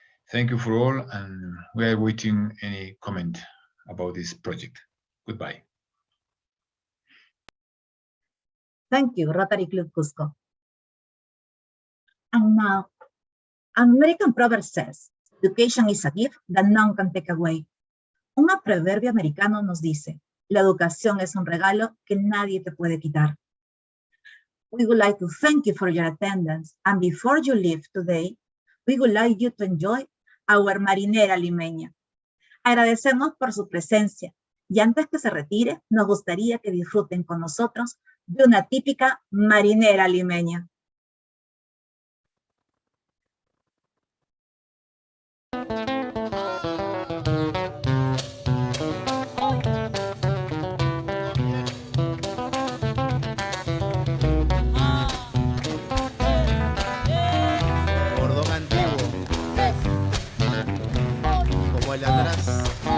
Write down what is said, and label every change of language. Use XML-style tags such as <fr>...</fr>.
<en>Thank you for all, and we are waiting any comment about this project. Goodbye. Thank you, Rotary Club Cusco. And now, American proverb says, education is a gift that none can take away.</en> <es>Un proverbio americano nos dice, la educación es un regalo que nadie te puede quitar.</es> <en>We would like to thank you for your attendance, and before you leave today, we would like you to enjoy our marinera limeña.</en> <es>Agradecemos por su presencia, y antes que se retire, nos gustaría que disfruten con nosotros de una típica marinera limeña. Cordón antiguo, como el de atrás.</es>